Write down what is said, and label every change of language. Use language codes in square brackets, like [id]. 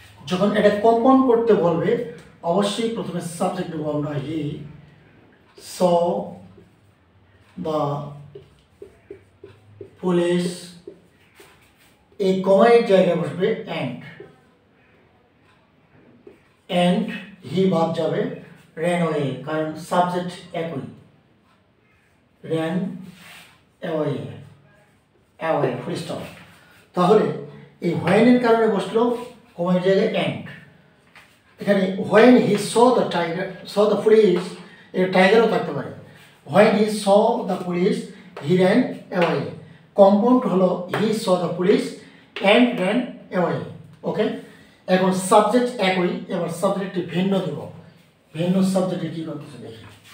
[bn] যখন এটা কম্পাউন্ড করতে বলবে অবশ্যই প্রথমে সাবজেক্ট নেব আমরা, [en] he saw the police, [bn] এই কমায়ের জায়গায় বসবে অ্যান্ড হি বাদ যাবে, [en] ran away [bn] কারণ সাবজেক্ট একই, [en] ran away [bn] ফুল স্টপ। তাহলে এই when এর কারণে বসলো কমায়ের জায়গায় অ্যান্ড। এখানে [en] when he saw the police, [bn] এর টাইগারও থাকতে পারে। [en] when he saw the police he ran away, [bn] compound হলো [en] he saw the police and ran away। [bn] ওকে, এখন সাবজেক্ট একই, এবার সাবজেক্টটি ভিন্ন দেব, ভিন্ন সাবজেক্টে কি করতেছে দেখি।